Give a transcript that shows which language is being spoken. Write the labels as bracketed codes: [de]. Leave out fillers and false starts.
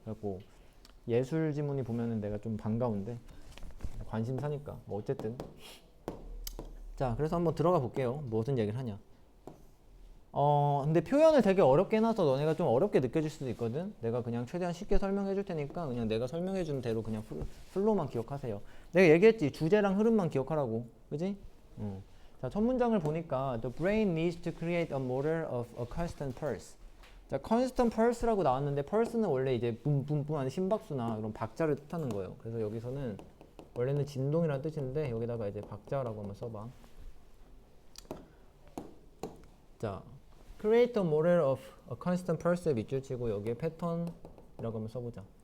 [ko] 그래갖고 예술 지문이 보면은 내가 좀 반가운데 관심사니까 뭐 어쨌든 자 그래서 한번 들어가 볼게요. 무슨 얘기를 하냐. 근데 표현을 되게 어렵게 해놔서 너네가 좀 어렵게 느껴질 수도 있거든. 내가 그냥 최대한 쉽게 설명해 줄 테니까 그냥 내가 설명해 준 대로 그냥 플로우만 기억하세요. 내가 얘기했지 주제랑 흐름만 기억하라고. 그지? 자, 첫 문장을 보니까 [en] The brain needs to create a motor of a constant pulse. [ko] 자, [en] constant pulse [ko] 라고 나왔는데 pulse는 원래 이제 붐붐붐 하는 심박수나 이런 박자를 뜻하는 거예요. 그래서 여기서는 원래는 진동이라는 뜻인데 여기다가 이제 박자라고 한번 써봐. 자, [en] create a motor of a constant pulse [ko] 에 밑줄 치고 여기에 패턴이라고 한번 써보자.